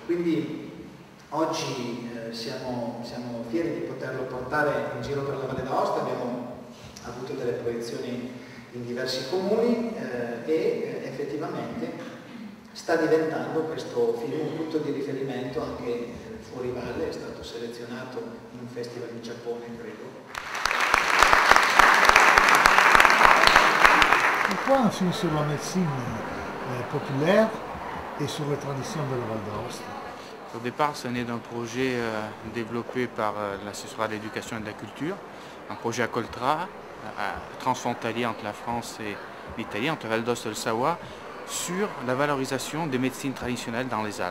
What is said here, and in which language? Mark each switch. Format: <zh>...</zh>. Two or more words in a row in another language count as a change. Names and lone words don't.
<it>Quindi oggi siamo fieri di poterlo portare in giro per la Valle d'Aosta, abbiamo avuto delle proiezioni in diversi comuni e effettivamente sta diventando questo film un punto di riferimento anche fuori valle, è stato selezionato in un festival in Giappone, credo.</it> <fr>Pourquoi un film sur la médecine populaire et sur les traditions de la Val d'Aoste? Au départ, ça naît d'un projet développé par l'assessorat de l'éducation et de la culture, un projet à Coltra, transfrontalier entre la France et l'Italie, entre Val d'Aoste et le Savoie, sur la valorisation des médecines traditionnelles dans les Alpes.</fr>